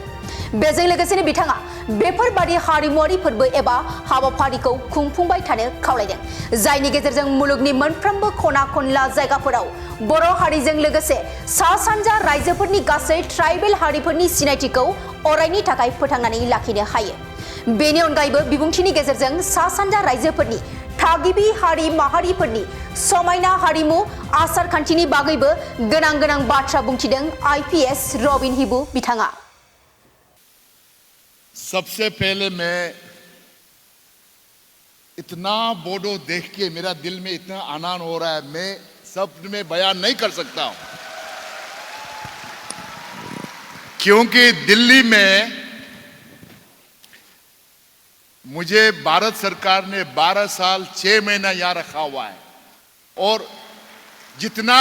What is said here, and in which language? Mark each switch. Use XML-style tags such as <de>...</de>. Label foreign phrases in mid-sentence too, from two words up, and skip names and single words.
<brx>बेजों लोगोसेनो बिथाङा बेफोरबादि हारिमुआरि फोरबो एबा हाबाफारिखौ खुंफुंबाय थानो खावलायदों, जायनि गेजेरजों मुलुगनि मोनफ्रोमबो खना खनला जायगाफोराव बर' हारिजों लोगोसे सा सानजा रायजोफोरनि गासै ट्राइबेल हारिफोरनि सिनायथिखौ अरायनि थाखाय फोथांनानै लाखिनो हायो। बेनि अनगायैबो बिबुंथिनि गेजेरजों सा सानजा रायजोफोरनि थागिबि हारि माहारिफोरनि समायना हारिमु आसार खान्थिनि बागैबो गोनां गोनां बाथ्रा बुंथिदों आईपीएस रबिन हिबु बिथाङा।</brx> <hi>सबसे पहले मैं इतना बोडो देख के मेरा दिल में इतना आनंद हो रहा है, मैं शब्द में बयान नहीं कर सकता हूं। क्योंकि दिल्ली में मुझे भारत सरकार ने 12 साल 6 महीना यहां रखा हुआ है और जितना</hi>